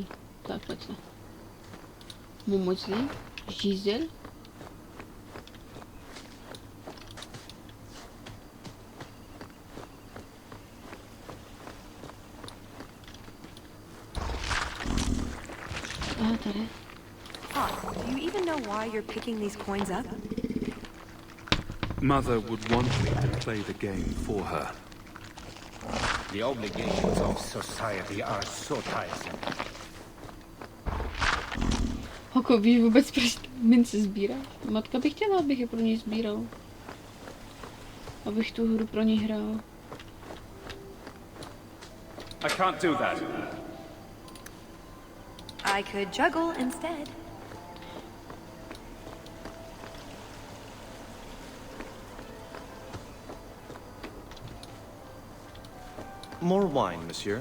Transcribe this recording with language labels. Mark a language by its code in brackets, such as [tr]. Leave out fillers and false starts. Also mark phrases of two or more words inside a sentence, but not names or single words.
[cs] Tak, pojď se. Mumozlí, žízel. Aha, tady. [en] Do you even know why you're picking these coins up? Mother would want me to play the game for her. The obligations of society are so tiresome. [cs] Hoko, víš vůbec, proč mince sbíráš? Matka by chtěla, abych je pro něj sbíral. Abych tu hru pro něj hrál. [en] I can't do that. I could juggle instead. More wine, monsieur.